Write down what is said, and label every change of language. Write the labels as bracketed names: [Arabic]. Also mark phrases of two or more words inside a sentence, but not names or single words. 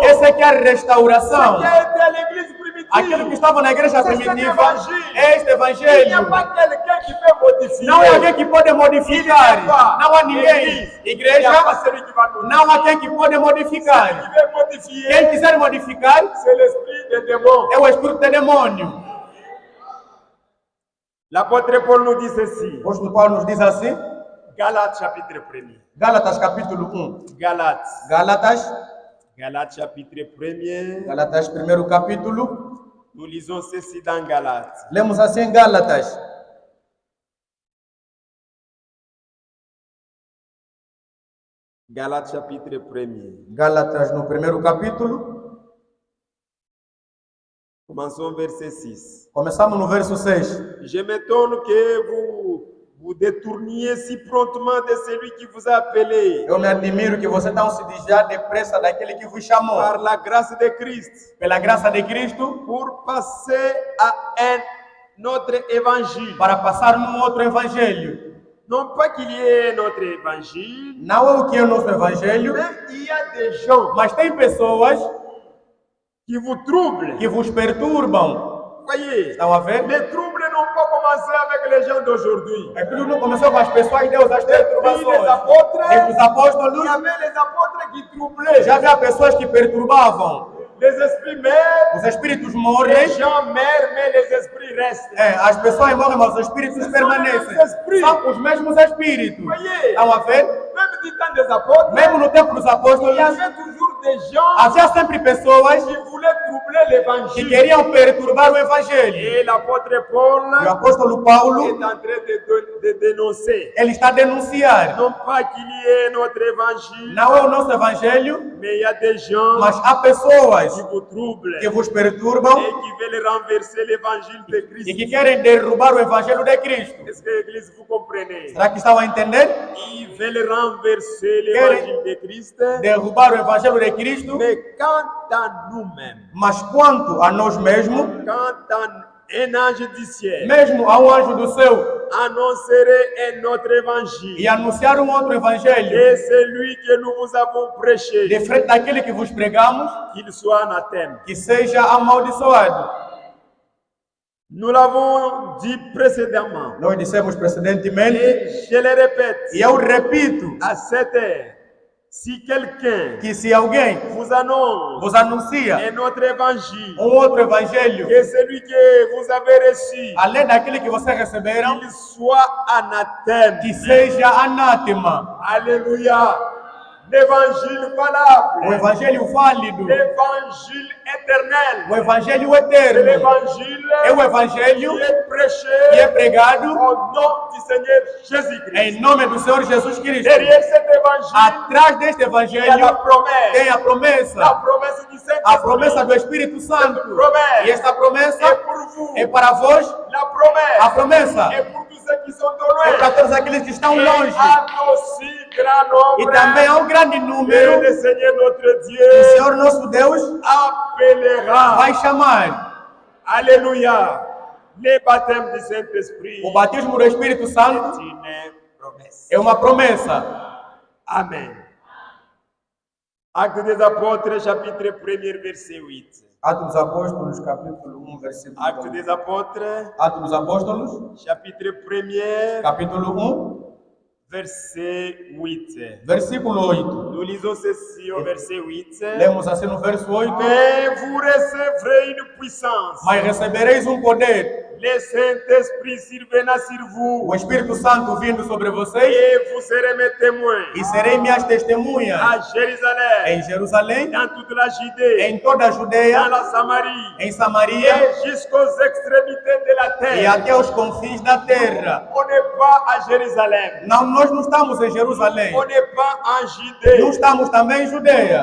[Portuguese] Essa é que é a [French] Ce [Portuguese] restauração. [French] qui a été à l'église primitive. [Portuguese] Aquilo que estava na igreja [French] C'est cet [Portuguese] primitiva [French] évangile. [Portuguese] é este [French] Il n'y a [Portuguese] Evangelho. [French] pas quelqu'un qui peut modifier. [Portuguese] Não é alguém que pode modificar. Não há ninguém. [French] Il n'y a [Portuguese] Igreja, [French] pas celui qui va modifier. [Portuguese] não há quem que pode [French] Celui [Portuguese] modificar. [French] qui veut modifier, [Portuguese] Quem quiser modificar [French] c'est l'esprit des démons. [Portuguese] é o espírito de demônio. [French] L'apôtre Paul nous dit ceci. [Portuguese] O apóstolo Paulo nos diz assim, [French] Galates chapitre 1er. [Portuguese] Gálatas capítulo 1. [French] Galates. [Portuguese] Gálatas, [French] Chapitre 1er. [Portuguese] Gálatas primeiro capítulo. [French] Nous lisons ceci dans Galates. [Portuguese] Lemos assim em Gálatas. [French] Galates chapitre 1er. [Portuguese] Gálatas no primeiro capítulo. [French] Commençons verset 6. [Portuguese] Começamos no verso 6. [French] Je m'étonne que vous détourniez si promptement de celui qui vous a appelé [Portuguese] Eu me admiro que você não se desviar depressa daquele que vos chamou. [French] par la grâce de Christ [Portuguese] Pela graça de Cristo, [French] pour passer à un autre évangile. [Portuguese] para passar num outro evangelho. [French] Non pas qu'il y ait un autre évangile, [Portuguese] Não é o que é o nosso evangelho, [French] mais il y a des gens [Portuguese] mas tem pessoas [French] qui vous troublent. [Portuguese] que vos perturbam. [French] Voyez, [Portuguese] Estão a ver? [French] les troubles n'ont pas commencé avec les gens d'aujourd'hui. [Portuguese] Aquilo não começou com as pessoas, Deus, as [French] Depuis les [Portuguese] perturbações. [French] apôtres, [Portuguese] E os [French] il y [Portuguese] apóstolos, [French] avait les apôtres qui troublaient. [Portuguese] já havia pessoas que perturbavam. [French] Les esprits meurent, [Portuguese] Os espíritos [French] les [Portuguese] morrem, [French] gens meurent, mais les esprits restent. [Portuguese] as pessoas morrem, mas os espíritos permanecem. São os mesmos espíritos. [French] Voyez, [Portuguese] Estão a ver? [French] même du temps des apôtres, [Portuguese] Mesmo no tempo dos [French] il y [Portuguese] apóstolos, [French] avait toujours des gens [Portuguese] havia sempre pessoas [French] qui voulaient troubler [Portuguese] que [French] l'évangile. [Portuguese] queriam perturbar o evangelho. [French] Et l'apôtre Paul [Portuguese] E o apóstolo [French] est [Portuguese] Paulo, [French] en train de dénoncer. [Portuguese] ele está a denunciar. [French] Non pas qu'il y ait notre évangile, [Portuguese] Não é o nosso evangelho, [French] mais il y a des gens [Portuguese] mas há pessoas [French] qui vous troublent [Portuguese] que vos perturbam [French] et qui veulent renverser l'évangile de [Portuguese] e [French] Christ. [Portuguese] que querem derrubar o evangelho de Cristo. [French] Est-ce que l'église vous comprenez? [Portuguese] Será que estão a entender? [French] Ils veulent renverser l'évangile de Christ, [Portuguese] Derrubar o evangelho de Cristo, [French] mais quant à nous-mêmes, [Portuguese] mas quanto a nós mesmos, [French] quant à un ange du ciel, [Portuguese] mesmo a um anjo do céu, [French] annoncerait un autre évangile, [Portuguese] e anunciar um outro evangelho [French] et celui que nous vous avons prêché, [Portuguese] de frente daquele que vos pregamos, [French] qu'il soit anathème. [Portuguese] que seja amaldiçoado. [French] Nous l'avons dit précédemment, [Portuguese] Nós dissemos precedentemente, [French] et je le répète, [Portuguese] e eu repito, [French] à cette heure, si quelqu'un [Portuguese] que se alguém [French] vous annonce [Portuguese] vos anuncia [French] un autre évangile, [Portuguese] um outro evangelho, [French] que celui que vous avez reçu, [Portuguese] além daquele que vocês receberam, [French] qu'il soit anathème. [Portuguese] que seja anátema. [French] Alléluia. L'évangile [Portuguese] O [French] valable, [Portuguese] evangelho válido, [French] l'évangile éternel, [Portuguese] o evangelho [French] c'est [Portuguese] eterno, [French] l'évangile [Portuguese] é o evangelho [French] qui est [Portuguese] que [French] prêché [Portuguese] é pregado [French] au nom du Seigneur Jésus-Christ. [Portuguese] em nome do Senhor Jesus Cristo. [French] Derrière cet évangile, [Portuguese] Atrás deste [French] il y a la [Portuguese] evangelho [French] promesse, [Portuguese] tem a [French] la [Portuguese] promessa, [French] promesse du [Portuguese] a promessa [French] Saint-Esprit. [Portuguese] do Espírito Santo. E esta [French] Et [Portuguese] promessa [French] pour vous, [Portuguese] é para vós, [French] la [Portuguese] a [French] promesse, [Portuguese] promessa [French] et pour tous ceux qui sont au [Portuguese] é para [French] loin, [Portuguese] todos aqueles que estão [French] et [Portuguese] longe. [French] à aussi grand [Portuguese] E [French] nombre, [Portuguese] também há um grande [French] et [Portuguese] número [French] le Seigneur notre [Portuguese] que o [French] Dieu [Portuguese] Senhor nosso Deus [French] appellera. [Portuguese] vai chamar. [French] Alléluia. Le baptême du Saint-Esprit [Portuguese] O batismo do Espírito [French] est [Portuguese] Santo [French] une promesse. [Portuguese] é uma promessa. Amen. [French] Actes des Apôtres, chapitre 1er, verset 8. [Portuguese] Atos dos Apóstolos, capítulo 1, versículo [French] Actes [Portuguese] 1. [French] des Apôtres, [Portuguese] Atos dos Apóstolos, [French] chapitre 1er, [Portuguese] capítulo 1, [French] verset 8. [Portuguese] versículo 8. [French] Nous lisons ceci au verset 8. [Portuguese] Lemos assim no verso 8. [French] Mais vous recevrez une puissance. [Portuguese] Mas recebereis um poder, [French] Le Saint-Esprit survenant sur vous. [Portuguese] o Espírito Santo vindo sobre vocês, [French] Et vous serez mes témoins. [Portuguese] e serei minhas testemunhas [French] À Jérusalem, [Portuguese] em Jerusalém, [French] dans toute la Judée, [Portuguese] em toda a [French] dans [Portuguese] Judeia, [French] la Samarie, [Portuguese] em Samaria [French] et jusqu'aux extrémités de la [Portuguese] e [French] terre. [Portuguese] até os confins da terra. [French] On n'est pas à Jérusalem. [Portuguese] Não, nós não estamos em Jerusalém, [French] On n'est pas en Judée. [Portuguese] não estamos também em Judeia,